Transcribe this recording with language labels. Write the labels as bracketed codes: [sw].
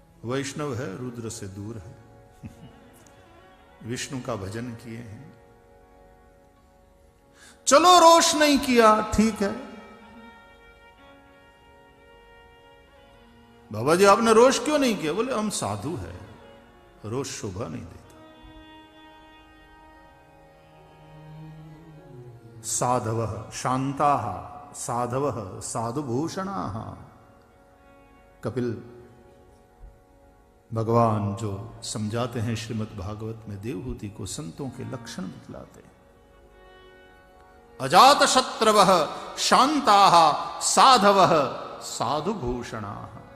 [hi] वैष्णव है, रुद्र से दूर है, विष्णु का भजन किए हैं, चलो रोष नहीं किया, ठीक है। बाबा जी आपने रोष क्यों नहीं किया? बोले हम साधु है, रोष शोभा नहीं देता। [sa] साधवः शांताः साधवः साधुभूषणाः, कपिल [hi] भगवान जो समझाते हैं श्रीमद् भागवत में देवहूति को संतों के लक्षण बतलाते हैं। [sa] अजात शत्रवः शांताः साधवः साधुभूषणाः।